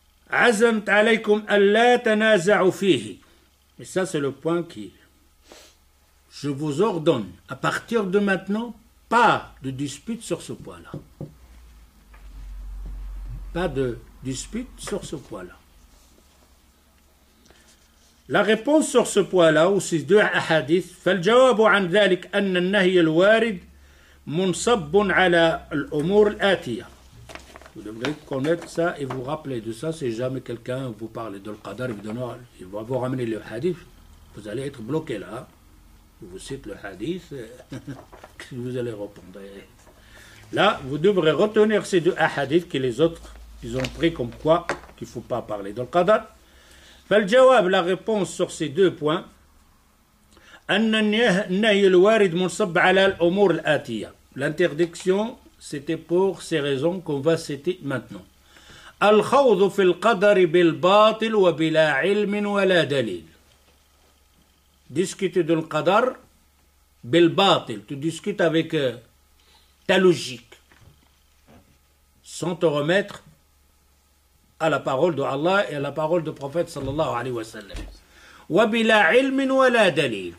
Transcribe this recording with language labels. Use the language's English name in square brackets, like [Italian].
[Arabic] Azamt alaykum alla tanaza'u fihi. [French] Et ça c'est le point qui, je vous ordonne, à partir de maintenant, pas de dispute sur ce point-là. Pas de dispute sur ce point-là. La réponse sur ce point-là, ou ces deux hadiths, [Arabic] فالجواب عن ذلك أن النهي الوارد منصب على الأمور الآتية. [French] Vous devrez connaître ça et vous rappeler de ça. Si jamais quelqu'un vous parle de l'qadar, il va vous ramener le hadith, vous allez être bloqué là. Vous cite le hadith, vous allez répondre. Là, vous devrez retenir ces deux hadiths que les autres, ils ont pris comme quoi qu'il ne faut pas parler de l'qadar. [Arabic] فالجواب, [French] la réponse sur ces deux points, [Arabic] أن النهي الوارد منصب على الأمور الآتية. [French] L'interdiction, c'était pour ces raisons qu'on va citer maintenant. [Arabic] الخوض في القدر بالباطل وبلا علم ولا دليل. [French] Discuter de l'qadar [Arabic] بالباطل. [French] Tu discutes avec ta logique, sans te remettre à la parole de Allah et à la parole du prophète sallallahu alayhi wa sallam. [Arabic] وَبِلَا عِلْمٍ وَلَا دَلِيلٍ.